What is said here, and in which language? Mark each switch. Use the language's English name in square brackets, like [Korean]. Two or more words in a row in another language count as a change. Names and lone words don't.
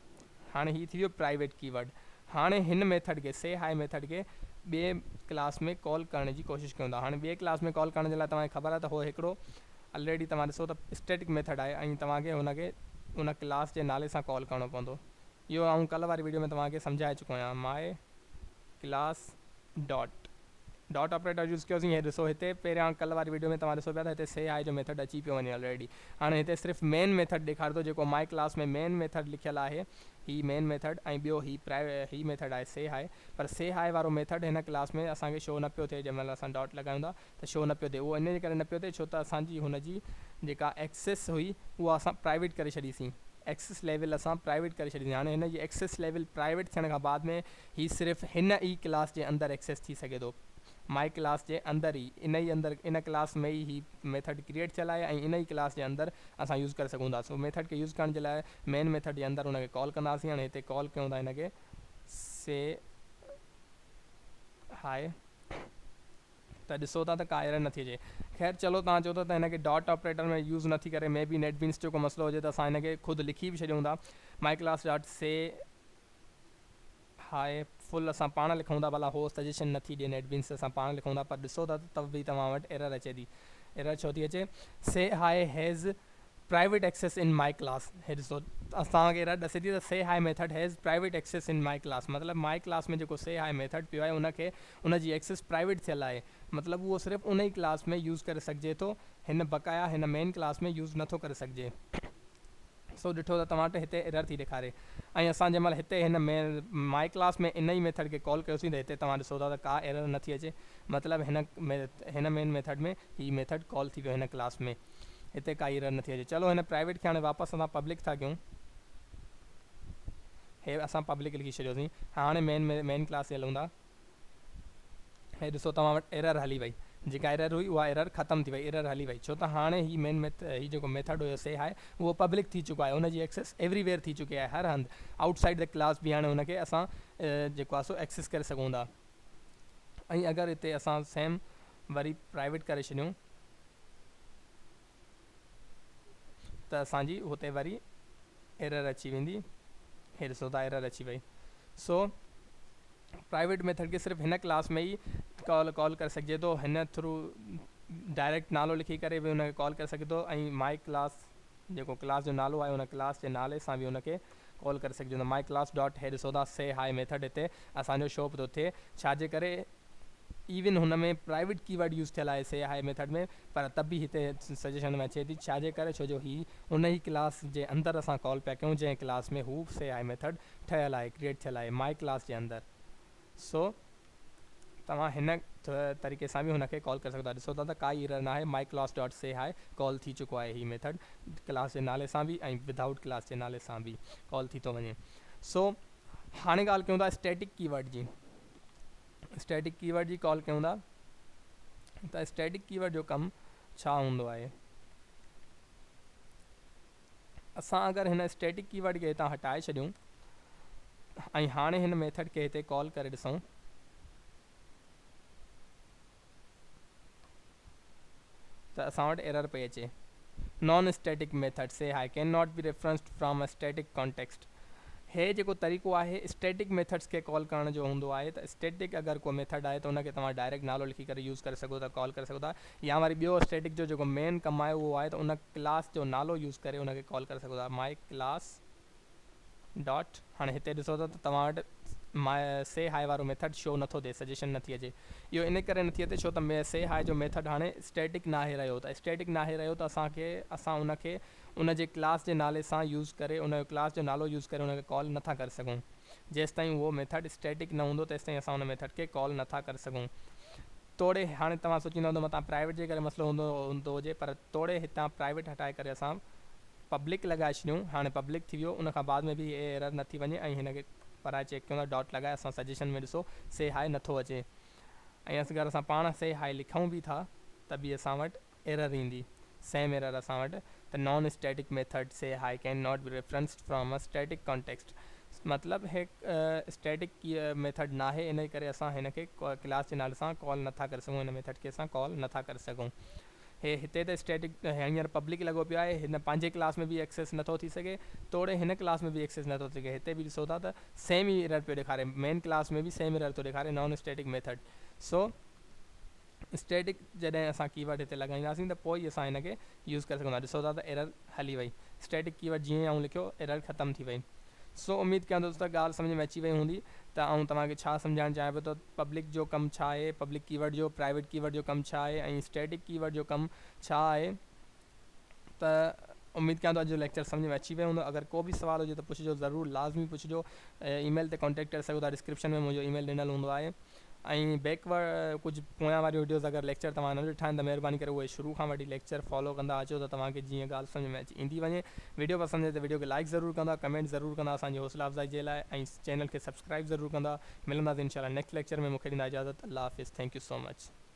[Sindhi] हाणे ही थी वियो [English] private keyword. [Sindhi] हाणे हिन मेथड खे, [English] say hi method [Sindhi] खे ॿिए क्लास में कॉल करण जी कोशिशि कयूं था। हाणे ॿिए क्लास में कॉल करण जे लाइ तव्हांखे ख़बर आहे त हो हिकिड़ो ऑलरेडी तव्हां ॾिसो त [English] static method [Sindhi] आहे, ऐं तव्हांखे हुनखे उन क्लास जे नाले सां कॉल करणो पवंदो। इहो आउं कल्ह वारी वीडियो में तव्हांखे सम्झाए चुको आहियां, [English] my class dot operator use कयोसीं। [Sindhi] हे ॾिसो हिते पहिरियां कल्ह वारी वीडियो में तव्हां ॾिसो पिया त हिते [English] say hi [Sindhi] जो मेथड अची पियो वञे ऑलरेडी। हाणे हिते सिर्फ़ु [English] main method [Sindhi] ॾेखारे थो, जेको [English] my class [Sindhi] में [English] main method [Sindhi] लिखियलु आहे, ही [English] main method, [Sindhi] ऐं ॿियो ही मेथड आहे [English] say hi. [Sindhi] पर [English] say hi [Sindhi] वारो मेथड हिन क्लास में असांखे शो न पियो थिए, जंहिंमहिल असां डॉट लॻायूं था त शो न पियो थिए। उहो इन जे करे न पियो थिए छो त असांजी हुनजी जेका एक्सेस हुई उहा असां प्राइवेट करे छॾीसीं, [English] access level [Sindhi] असां प्राइवेट करे छॾीसीं। हाणे हिन जी [English] access level [Sindhi] प्राइवेट थियण खां बाद में ही सिर्फ़ु हिन ई क्लास जे अंदरि एक्सेस थी सघे थो, [English] my class [Sindhi] जे अंदरि ई, इन क्लास में ई ही [English] method create [Sindhi] थियल आहे, ऐं इन ई क्लास जे अंदरि असां यूज़ करे सघूं था। सो मेथड खे यूज़ करण जे लाइ [English] main method [Sindhi] जे अंदरि हुनखे कॉल कंदासीं। हाणे हिते कॉल कयूं था हिनखे [English] say hi, [Sindhi] त ॾिसो था त का एरर नथी अचे। ख़ैर चलो, तव्हां चओ था त हिनखे [English] dot operator [Sindhi] में यूज़ नथी करे, [English] may be NetBeans [Sindhi] जो को मसलो हुजे त असां हिनखे ख़ुदि लिखी भी छॾियूं था, [English] my class dot say hi full [Sindhi] असां पाण लिखूं था, भला हो सजेशन नथी ॾिए नेटबीन्स, असां पाण लिखूं था, पर ॾिसो था तब भी तव्हां वटि एरर अचे थी। एरर छो थी अचे? [English] say hi has private access in my class. [Sindhi] हे ॾिसो असांखे एरर ॾसे थी त [English] say hi method has private access in my class, [Sindhi] मतिलबु [English] my class [Sindhi] में जेको [English] say hi method [Sindhi] पियो आहे उनखे उनजी एक्सेस प्राइवेट थियल आहे, मतिलबु उहो सिर्फ़ु उन ई क्लास में यूज़ करे सघिजे थो, हिन बक़ाया हिन [English] main class [Sindhi] में यूज़ नथो करे सघिजे। सो ॾिठो त तव्हां वटि हिते एरर थी ॾेखारे, ऐं असां जंहिंमहिल हिते हिन [English] my class [Sindhi] में इन ई मेथड खे कॉल कयोसीं त हिते तव्हां ॾिसो था त का एरर नथी अचे, मतिलबु हिन [English] main method [Sindhi] में ही मेथड कॉल थी वियो हिन क्लास में, हिते काई एरर नथी अचे। चलो हिन प्राइवेट खे हाणे वापसि असां पब्लिक था कयूं, हे असां पब्लिक लिखी छॾियोसीं। हाणे [English] main class [Sindhi] ते हलूं था। हे ॾिसो तव्हां वटि एरर हली वई, जेका एरर हुई उहा एरर ख़तमु थी वई, एरर हली वई, छो त हाणे ही ही जेको मेथड हुयो [English] say hi [Sindhi] उहो पब्लिक थी चुको आहे, हुनजी [English] access everywhere [Sindhi] थी चुकी आहे, हर हंधि [English] outside the class [Sindhi] भी हाणे हुनखे असां जेको आहे सो एक्सेस करे सघूं था। ऐं अगरि हिते असां सेम वरी प्राइवेट करे छॾियूं त असांजी हुते वरी एरर अची वेंदी, हे ॾिसो था एरर अची वई। सो प्राइवेट मेथड खे सिर्फ़ु हिन क्लास में ई कॉल करे सघिजे थो, हिन थ्रू डायरेक्ट नालो लिखी करे बि हुनखे कॉल करे सघे थो, ऐं [English] my class [Sindhi] जेको क्लास जो नालो आहे उन क्लास जे नाले सां बि हुनखे कॉल करे सघिजे थो, [English] my class dot. [Sindhi] हे ॾिसो था [English] say hi method [Sindhi] हिते असांजो शो पियो थिए, छाजे करे इवन हुन में [English] private keyword use [Sindhi] थियल आहे [English] say hi method [Sindhi] में, पर तब बि हिते सजेशन में अचे थी, छाजे करे छो जो ही उन ई क्लास जे अंदरि असां कॉल पिया कयूं जंहिं क्लास में हू [English] say hi method [Sindhi] ठहियल आहे, क्रिएट थियल आहे [English] my class [Sindhi] जे अंदरि। सो तव्हां हिन तरीक़े सां बि हुनखे कॉल करे सघो था। ॾिसो था त काई एरर न आहे, [English] my class dot say hi call [Sindhi] थी चुको आहे, ही मेथड क्लास जे नाले सां बि ऐं [English] without class [Sindhi] जे नाले सां बि कॉल थी थो वञे। सो हाणे ॻाल्हि कयूं था [English] static keyword [Sindhi] जी। [English] static keyword [Sindhi] जी कॉल कयूं था त [English] static keyword [Sindhi] जो कमु छा हूंदो आहे? असां अगरि हिन [English] static keyword [Sindhi] खे हितां हटाए छॾियूं ऐं हाणे हिन मेथड खे हिते कॉल करे ॾिसूं त असां वटि एरर पई अचे, [English] non static method say hi cannot be referenced from a static context. [Sindhi] हे जेको तरीक़ो आहे [English] static methods [Sindhi] खे कॉल करण जो हूंदो आहे, त स्टैटिक अगरि को मेथड आहे त उनखे तव्हां डायरेक्ट नालो लिखी करे यूज़ करे सघो था, कॉल करे सघो था, या वरी ॿियो स्टैटिक जो जेको मेन कमु आहे उहो आहे त उन क्लास जो नालो यूज़ करे उनखे कॉल करे सघो था, [English] my class dot. [Sindhi] हाणे हिते ॾिसो था त तव्हां वटि [English] say hi [Sindhi] वारो मेथड शो नथो थिए, सजेशन नथी अचे। इहो इन करे नथी अचे छो त [English] say hi [Sindhi] जो मेथड हाणे स्टैटिक नाहे रहियो, त स्टैटिक नाहे रहियो त असां उनखे उन जे क्लास जे नाले सां यूज़ करे, उन जो क्लास जो नालो यूज़ करे उनखे कॉल नथा करे सघूं। जेसि ताईं उहो मेथड स्टैटिक न हूंदो तेसि ताईं असां उन मेथड खे कॉल नथा करे सघूं। तोड़े हाणे तव्हां सोचींदा हूंदो मथां प्राइवेट जे करे मसइलो हूंदो हुजे, पर तोड़े हितां प्राइवेट हटाए करे असां पब्लिक लगाए छॾियूं। हाणे पब्लिक थी वियो, उन खां बाद में भी एरर न थी वञे ऐं हिन खे पराए चेक कयूं था, डॉट लॻाए असां सजेशन में ॾिसो [English] say hi [Sindhi] नथो अचे। ऐं अगरि असां पाण [English] say hi [Sindhi] लिखूं बि था त बि असां वटि एरर ईंदी, सेम एरर असां वटि। त [English] non static method say hi cannot be referenced from a static context, [Sindhi] मतिलबु हे स्टैटिक मेथड ना आहे, इन करे असां हिन खे क्लास जे नाले सां कॉल नथा करे सघूं, हिन मेथड खे असां कॉल नथा करे सघूं। हे हिते त स्टैटिक हींअर पब्लिक लॻो पियो आहे, हिन पंहिंजे क्लास में बि एक्सेस नथो थी सघे, तोड़े हिन क्लास में बि एक्सेस नथो थी सघे। हिते बि ॾिसो था त सेम ई एरर पियो ॾेखारे, मेन क्लास में बि सेम एरर थो ॾेखारे, [English] non static method. [Sindhi] सो स्टैटिक जॾहिं असां कीवर्ड हिते लॻाईंदासीं त पोइ ई असां हिन खे यूज़ करे सघूं था। ॾिसो था त एरर हली वई, [English] static keyword [Sindhi] जीअं ऐं लिखियो एरर ख़तमु थी वई। सो उम्मीद कयां थो दोस्तों ॻाल्हि सम्झ में अची वई हूंदी। त ऐं तव्हांखे छा सम्झाइणु चाहियां पियो त पब्लिक जो कमु छा आहे, [English] public keyword [Sindhi] जो, [English] private keyword [Sindhi] जो कमु छा आहे ऐं [English] static keyword [Sindhi] जो कमु छा आहे। त उम्मीद कयां थो अॼु जो लेक्चर सम्झ में अची वियो हूंदो। अगरि को बि सुवाल हुजे त पुछिजो, ज़रूरु लाज़मी पुछिजो। ईमेल ते कॉन्टेक्ट करे सघो था, डिस्क्रिप्शन में मुंहिंजो ईमेल ॾिनल हूंदो आहे। ऐं बैकवर्ड कुझु पोयां वारी वीडियोज़ अगरि लेक्चर तव्हां न ॾिठा आहिनि त महिरबानी करे उहे शुरू खां वठी लेक्चर फॉलो कंदा अचो त तव्हांखे जीअं ॻाल्हि सम्झ में अची ईंदी वञे। वीडियो पसंदि अचे त वीडियो खे लाइक ज़रूरु कंदा, कमेंट ज़रूरु कंदा असांजी हौसला अफ़ज़ाई जे लाइ, ऐं चैनल खे सब्सक्राइब ज़रूरु कंदा। मिलंदासीं इंशाल्लाह [English] next lecture [Sindhi] में। मूंखे ॾींदा इजाज़त। अल्लाह हाफ़िज़। [English] thank you so much.